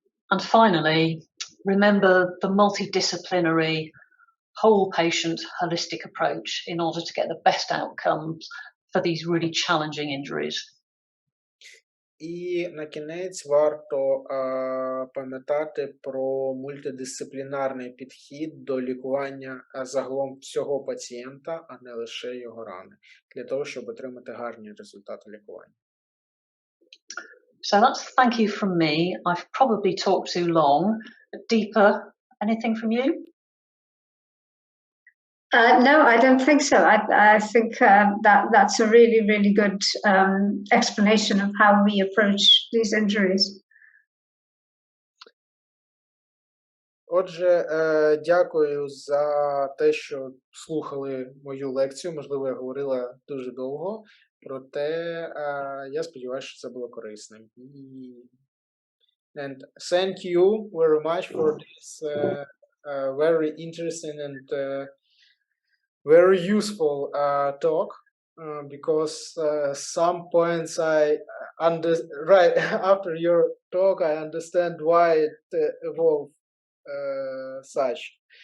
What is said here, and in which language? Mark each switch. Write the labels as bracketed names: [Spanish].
[English] And finally, remember the multidisciplinary whole patient holistic approach in order to get the best outcomes for these really challenging injuries. [Ukrainian] І на кінець варто пам'ятати про мультидисциплінарний підхід до лікування загалом всього пацієнта, а не лише його рани, для того, щоб отримати гарні результати лікування. [English] So that's thank you from me. I've probably talked too long. Deepa, anything from you? No, I don't think so. I think that's a really, really good explanation of how we approach these injuries. [Ukrainian] Отже, дякую за те, що слухали мою лекцію. Можливо, я говорила дуже довго, проте я сподіваюся, що це було корисним. [English] And thank you very much for this very interesting and very useful talk, because some points right after your talk I understand why it evolved such.